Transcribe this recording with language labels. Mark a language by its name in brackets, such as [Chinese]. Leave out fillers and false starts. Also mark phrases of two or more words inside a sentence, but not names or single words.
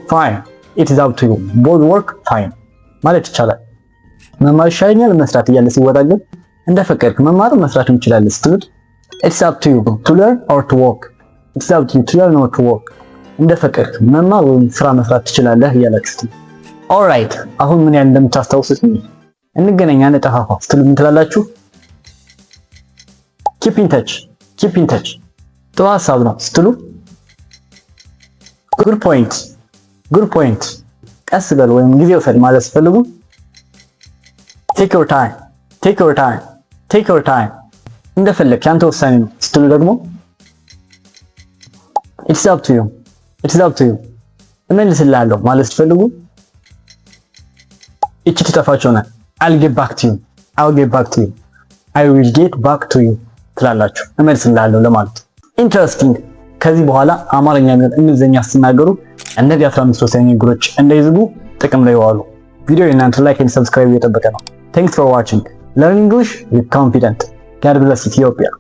[English] both work fine [Amharic] ማለት ይቻላል። መማር ይሻለኛል መስራት እያለ ሲወዳደር እንደፈቀድክ መማር መስራት እንችላለን ስትሉት [English] it's up to you to learn or to work [Amharic] እንደፈቀድክ መማር ወይም ስራ መስራት ትችላለህ እያላችሁት። ኦልራይት አሁን ምን ያህል እንደምታስታውሱት እንገናኝ አንጠፋፋ ስትሉ ምን ትላላችሁ? [English] keep in touch [Amharic] ጥሩ ሐሳብ ነው ስትሉ [English] good point [Amharic] ቀስ በል ወይም ጊዜ ውሰድ ማለት ስትፈልጉ [English] take your time [Amharic] እንደፈለክ ያንተ ውሳኔ ነው ስትሉ ደግሞ [English] it's up to you [Amharic] እመልስልሃለሁ ማለት ስትፈልጉ እቺ ትጠፋችሁና [English] I'll get back to you I will get back to you [Amharic] ትላላችሁ እመልስልሃለሁ ለማለት። ኢንትረስቲንግ። ከዚህ በኋላ አማርኛ እና እንግሊዘኛ ስትናገሩ እነዚህ 15 ወሳኝ ንግግሮች እንዳይዝጉ ጥቅም ላይ ዋሉ። ቪዲዮ እናንተ ላይክ እና ሰብስክራይብ እየጠበቀ ነው። [English] Thanks for watching. Learn English with confidence. God bless Ethiopia.